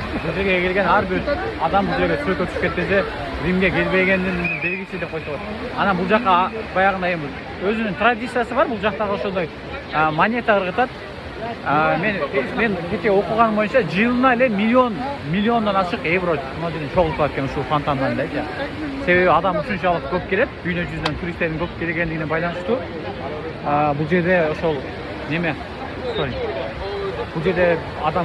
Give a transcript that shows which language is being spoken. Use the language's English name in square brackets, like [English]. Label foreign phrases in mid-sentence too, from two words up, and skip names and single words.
[Kazakh] Бұл жерге келген әрбір адам бұл жерге sürekli түсіп кетсе Римге келбегеннің белгісі деп қойса болады. Ана бұл жаққа баяғында өзінің традициясы бар, бұл жақтағы ошондой монета ырғытат. [Kyrgyz] Мен кете оқыған бойынша жылына эле миллиондан ашык евро чогултулат экен ушул фонтандан да. Себеби адам ушунчалык көп келет, дүйнө жүзүнөн туристтердин көп келгендигине байланыштуу. Бул жерде ошол неме бул жерде адам